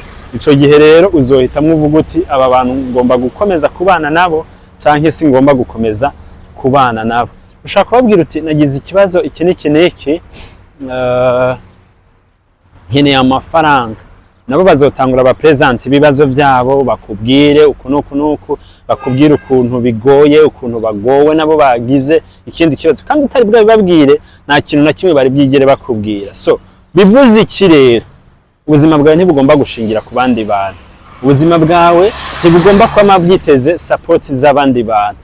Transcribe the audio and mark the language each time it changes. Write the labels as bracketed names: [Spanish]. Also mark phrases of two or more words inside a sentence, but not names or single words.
[Rundi] Ico gihe rero uzohitamwe uvuga uti aba bantu ngomba gukomeza kubana nabo canke si ngomba gukomeza kubana nabo. Ushaka kubabwira uti nagize ikibazo iki n'iki n'iki, nkeneye amafaranga, nabo bazotangura ba present ibibazo byabo, bakubwire uku nuku, bakubwire ukuntu bigoye, ukuntu bagowe nabo bagize ikindi kibazo, kandi utari bwa bibabwire nta kintu na kimwe bari byigere bakubwira. So bivuze iki rero? Ubuzima bwawe ntibugomba gushingira ku bandi bantu, ubuzima bwawe ntibugomba kwama bwiteze support z'abandi bantu.